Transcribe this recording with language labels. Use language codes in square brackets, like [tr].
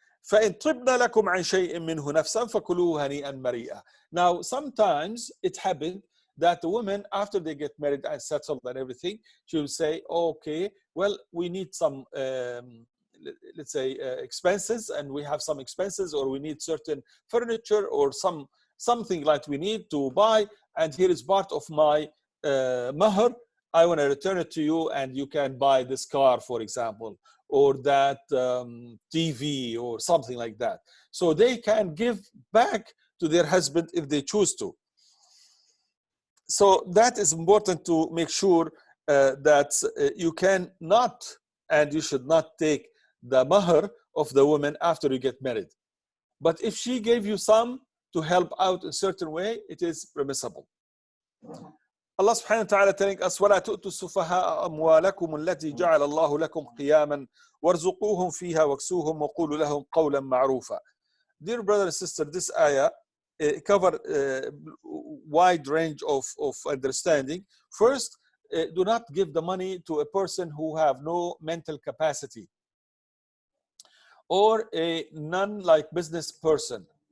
[ar] فإن طبن لكم عن شيء منه نفسا فكلوه هنيئا مريئا. [en] Now, sometimes it happened that the women, after they get married and settled and everything, she will say, okay, well, we need some, let's say, expenses, and we have some expenses, or we need certain furniture or something like we need to buy, and here is part of my mahr. I want to return it to you, and you can buy this car, for example, or that TV or something like that. So they can give back to their husband if they choose to. So that is important to make sure that you cannot and you should not take the mahr of the woman after you get married. But if she gave you some to help out in a certain way, it is permissible. Allah subhanahu wa ta'ala telling us, [ar] وَلَا تُؤْتُوا السُّفَهَاءَ أَمْوَالَكُمُ الَّتِي جَعَلَ اللَّهُ لَكُمْ قِيَامًا وَارْزُقُوهُمْ فِيهَا وَاكْسُوهُمْ وَقُولُوا لَهُمْ قَوْلًا مَعْرُوفًا. [en] Dear brother and sister, this ayah cover a wide range of understanding. First, do not give the money to a person who have no mental capacity, or a non-like business person.